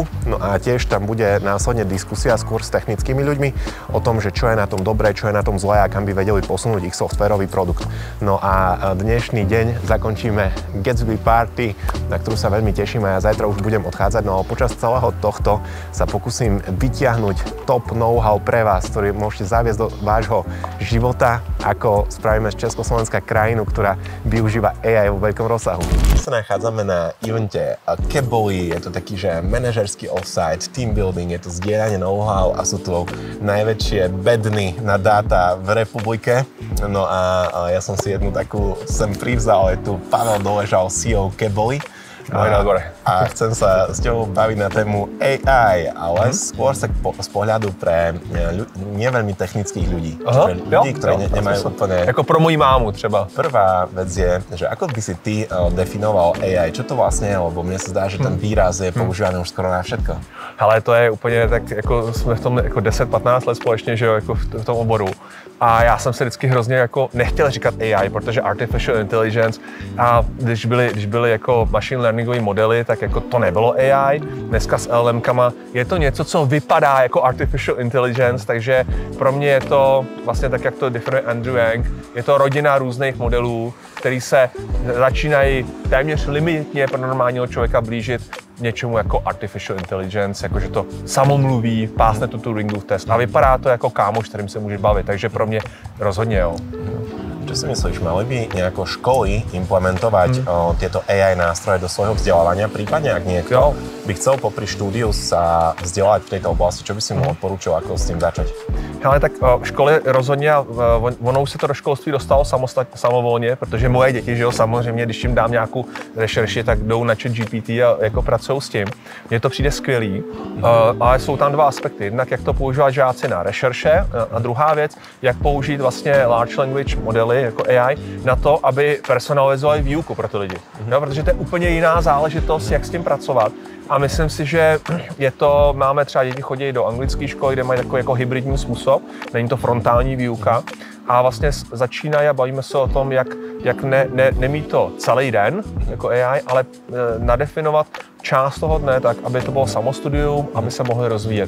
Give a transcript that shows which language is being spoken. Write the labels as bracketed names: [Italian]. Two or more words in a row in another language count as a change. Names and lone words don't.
[Slovak] No a tiež tam bude následne diskusia skôr s technickými ľuďmi o tom, že čo je na tom dobré, čo je na tom zlé a kam by vedeli posunúť ich softwarový produkt. No a dnešný deň zakončíme Gatsby Party, na ktorú sa veľmi teším a ja zajtra už budem odchádzať. No a počas celého tohto sa pokúsim vytiahnuť top know-how pre vás, ktorý môžete zaviesť do vášho života, ako spravíme z Československa krajinu, ktorá využíva AI vo veľkom rozsahu. My sa nachádzame na evente Keboli, je to taký, že manažerský offsite, [English] team building, [Slovak] je to zdieľanie know-how a sú tu najväčšie bedny na dáta v republike. No a ja som si jednu takú sem privzal, je tu Pavel Doležal, CEO Keboli. A chcem sa s tebou baviť na tému AI, ale skôr sa z pohľadu pre neveľmi technických ľudí. Ľudí, ktorí nemajú úplne... [Czech] Jako pro moji mámu třeba. [Slovak] Prvá vec je, že ako by si ty definoval AI? Čo to vlastne je? Lebo mne sa zdá, že ten výraz je používaný už skoro na všetko. [Czech] Ale to je úplně tak, jako jsme v tom jako 10-15 let společně, že jo, jako v tom oboru. A já jsem se vždycky hrozně jako nechtěl říkat AI, protože [English] Artificial Intelligence [Czech] a když byly jako [English] machine learningové [Czech] modely, tak jako to nebylo AI. Dneska s LLMkama je to něco, co vypadá jako [English] Artificial Intelligence, [Czech] takže pro mě je to vlastně tak, jak to definuje Andrew Yang, je to rodina různých modelů, který se začínají téměř limitně pro normálního člověka blížit něčemu jako [English] Artificial Intelligence, [Czech] jakože to samomluví, pásne tu Turingův test a vypadá to jako kámoš, kterým se můžeš bavit, takže pro mě rozhodně jo. [Slovak] Čo si myslíš, mali by nejako školy implementovať tieto AI nástroje do svojho vzdelávania, prípadne ak niekto by chcel popri štúdiu sa vzdelať v tejto oblasti, čo by si mu odporúčil, ako s tým začať? [Czech] Ale tak školy rozhodně, ono už se to do školství dostalo samovolně, protože moje děti, že jo, samozřejmě, když jim dám nějakou rešerši, tak jdou na ChatGPT a jako pracují s tím. Mně to přijde skvělý, ale jsou tam dva aspekty. Jednak, jak to používat žáci na rešerše a druhá věc, jak použít vlastně [English] large language [Czech] modely jako AI na to, aby personalizovali výuku pro ty lidi. No, protože to je úplně jiná záležitost, jak s tím pracovat. A myslím si, že máme třeba děti chodí do anglické školy, kde mají takový jako hybridní způsob, není to frontální výuka a vlastně začínají a bavíme se o tom, jak nemít to celý den jako AI, ale nadefinovat část toho dne tak, aby to bylo samostudium, aby se mohli rozvíjet.